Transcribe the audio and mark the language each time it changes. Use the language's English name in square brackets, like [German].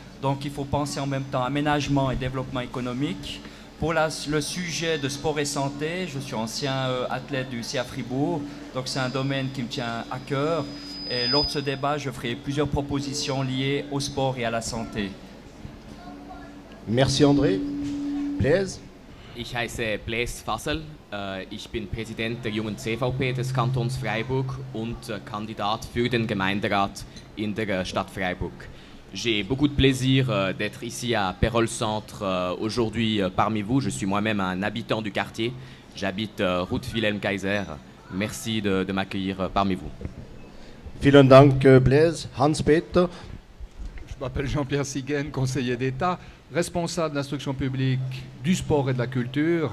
[French] Donc il faut penser en même temps aménagement et développement économique. Pour le sujet de sport et santé, je suis ancien athlète du CA Fribourg, donc c'est un domaine qui me tient à cœur. Et lors de ce débat, je ferai plusieurs propositions liées au sport et à la santé. Merci André. Blaise. [German] Ich heiße Blaise Fassel. Ich bin Präsident der Jungen CVP des Kantons Freiburg und Kandidat für den Gemeinderat in der Stadt Freiburg. [French] J'ai beaucoup de plaisir d'être ici à Pérol Centre aujourd'hui parmi vous. Je suis moi-même un habitant du quartier. J'habite route Wilhelm Kaiser. Merci de m'accueillir parmi vous. [German] Vielen Dank, Blaise. Hans-Peter. [French] Je m'appelle Jean-Pierre Siguen, conseiller d'État, responsable de l'instruction publique, du sport et de la culture.